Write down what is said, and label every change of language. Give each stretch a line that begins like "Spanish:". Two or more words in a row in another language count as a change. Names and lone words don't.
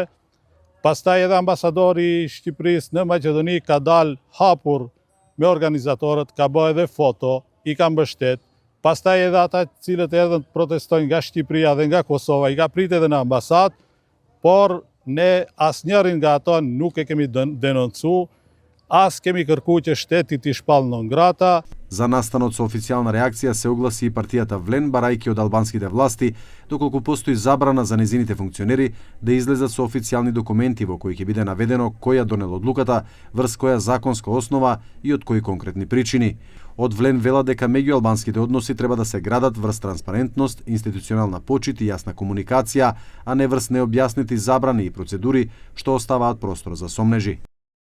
Albanian: Pastaj edhe ambasadori i Shqipërisë në Maqedoni ka dalë hapur me organizatorët, ka bërë edhe foto, i ka mbështet. Pastaj edhe ata cilët erdhën të protestojnë nga Shqipëria dhe nga Kosova, i ka pritë edhe në ambasadë, por ne asnjërin nga ato nuk e kemi denoncu, as kemi kërkuar që shteti t'i shpall
Latin: non grata.
Macedonian: За настанот со официјална реакција се огласи и партијата Влен, барајќи од албанските власти, доколку постои забрана за незините функционери да излезат со официјални документи во кои ќе биде наведено кој ја донел одлуката, врз која законска основа и од кои конкретни причини. Од Влен вела дека меѓу албанските односи треба да се градат врз транспарентност, институционална почит и јасна комуникација, а не врз необјаснети забрани и процедури што оставаат простор за сомнежи.